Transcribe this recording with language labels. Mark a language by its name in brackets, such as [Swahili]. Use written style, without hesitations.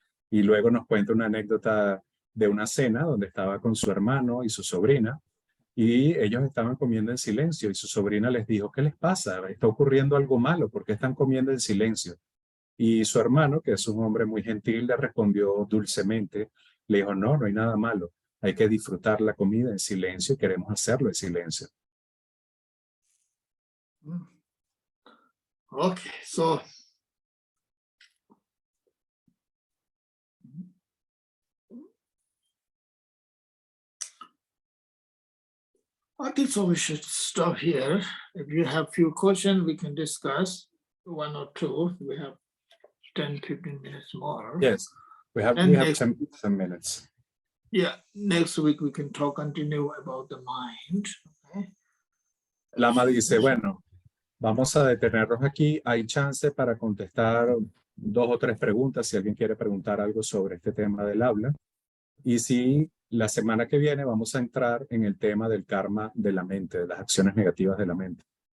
[Spanish] Y luego nos cuenta una anécdota de una cena donde estaba con su hermano y su sobrina, y ellos estaban comiendo en silencio, y su sobrina les dijo, ¿qué les pasa? ¿Está ocurriendo algo malo? ¿Por qué están comiendo en silencio? Y su hermano, que es un hombre muy gentil, le respondió dulcemente, le dijo, no hay nada malo, hay que disfrutar la comida en silencio y queremos hacerlo en silencio. [English] Okay, so I think so we should stop here. If you have few questions, we can discuss 1 or 2. We have 10, 15 minutes more. Yes, we have 10 minutes. Yeah, next week we can continue about the mind. Okay. [Spanish] Lama dice, bueno, vamos a detenernos aquí. Hay chance para contestar 2 o 3 preguntas si alguien quiere preguntar algo sobre este tema del habla. Y si la semana que viene vamos a entrar en el tema del karma de la mente, de las acciones negativas de la mente.